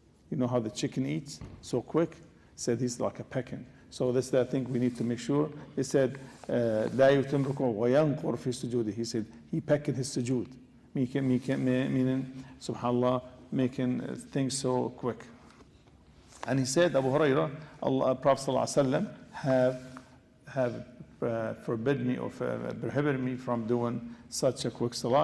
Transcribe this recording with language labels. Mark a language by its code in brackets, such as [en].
[en] You know how the chicken eats so quick? He said he's like a pecking. So that's the thing we need to make sure. He said, [ar] لا يتم ركوع وينقر في سجوده. [en] He said he pecked his sujood, meaning, subhanAllah, making things so quick. And he said, Abu Hurairah, Prophet ﷺ have forbid me or prohibited me from doing such a quick salah.